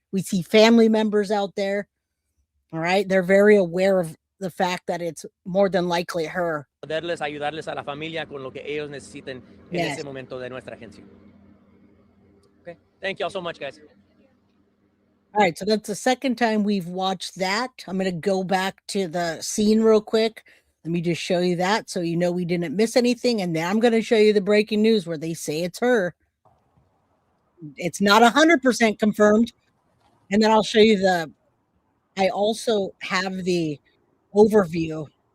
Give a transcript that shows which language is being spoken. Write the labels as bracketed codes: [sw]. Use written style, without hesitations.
[en] We see family members out there. All right, they're very aware of the fact that it's more than likely her. [es] Ayudarles a la familia con lo que ellos necesiten en ese momento de nuestra agencia. [en] Okay, thank you all so much, guys. All right, so that's the second time we've watched that. I'm going to go back to the scene real quick. Let me just show you that so you know we didn't miss anything. And then I'm going to show you the breaking news where they say it's her. It's not 100% confirmed. And then I'll show you I also have the overview.